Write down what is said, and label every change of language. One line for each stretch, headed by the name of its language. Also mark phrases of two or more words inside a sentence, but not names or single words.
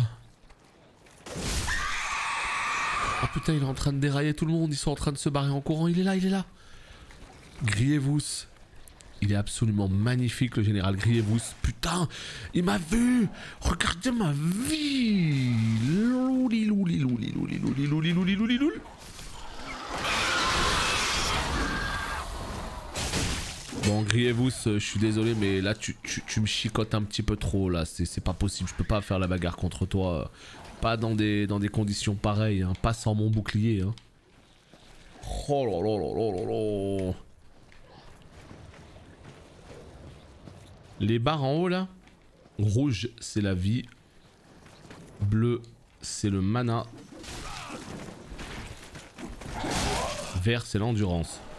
French: Oh putain, il est en train de dérailler tout le monde. Ils sont en train de se barrer en courant. Il est là, il est là. Grievous. Il est absolument magnifique, le général Grievous. Putain, il m'a vu. Regardez ma vie. Louli louli louli louli louli louli louli louli louli. Bon, Grievous, je suis désolé, mais là tu me chicotes un petit peu trop. Là, c'est pas possible. Je peux pas faire la bagarre contre toi. Pas dans des conditions pareilles. Hein. Pas sans mon bouclier. Hein. Oh là là là là là là. Les barres en haut là, rouge c'est la vie, bleu c'est le mana, vert c'est l'endurance.